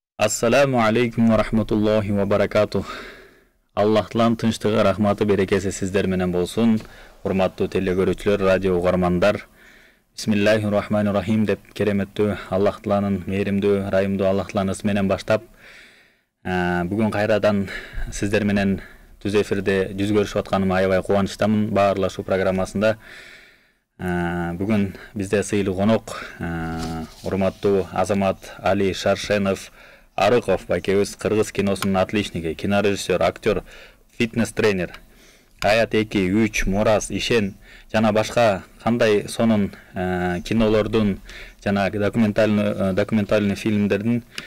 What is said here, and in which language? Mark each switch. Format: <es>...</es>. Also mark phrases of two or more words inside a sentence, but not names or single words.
<ar>السلام عليكم ورحمة الله وبركاته.</ar> <ky>Аллахтан тынчтыгы, рахматы, берекеси сиздер менен болсун. Урматтуу телекөрүүчүлөр, радио угармандар.</ky> <ar>بسم الله الرحمن الرحيم</ar> <ky>деп кереметтүү Аллахтанын мээримдүү, райымдуу Аллахтаныс менен баштап, бүгүн кайрадан сиздер менен түз эфирде жүз көрүшүп атканыма аябай кубанычтамын. Баарлашуу программасында бүгүн бизде сыйлуу конок урматтуу Азамат Али Шаршенов Арыков байкебиз, кыргыз киносунун отличниги, кинорежиссер, актер, фитнес-тренер, Аят 2, 3, Мурас, Ишен жана башка кандай сонун кинолордун жана документальный фильмдердин</ky>